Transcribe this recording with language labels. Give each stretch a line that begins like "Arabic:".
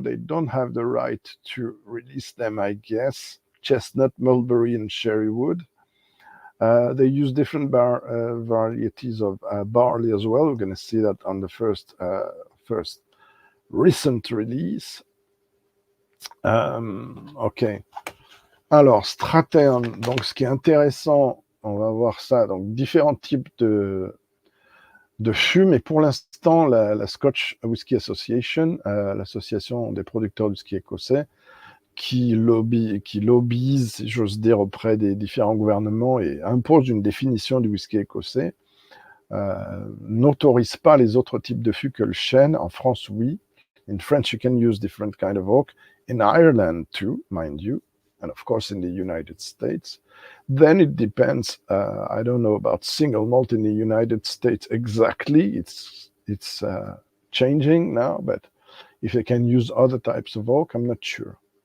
English: They don't have the right to release them, I guess. Chestnut, mulberry, and cherry wood. They use different varieties of barley as well. We're going to see that on the first recent release. Ok.
French: Alors, Straterne, donc ce qui est intéressant, on va voir ça, donc différents types de fûts, mais pour l'instant, la Scotch Whisky Association, l'association des producteurs de whisky écossais, qui lobbyise, si j'ose dire, auprès des différents gouvernements et impose une définition du whisky écossais, n'autorise pas les autres types de fûts que le chêne. En France, oui.
English: In French, you can use different kind of oak. In Ireland, too, mind you. And of course, in the United States. Then it depends. I don't know about single malt in the United States exactly. It's changing now, but if they can use other types of oak, I'm not sure.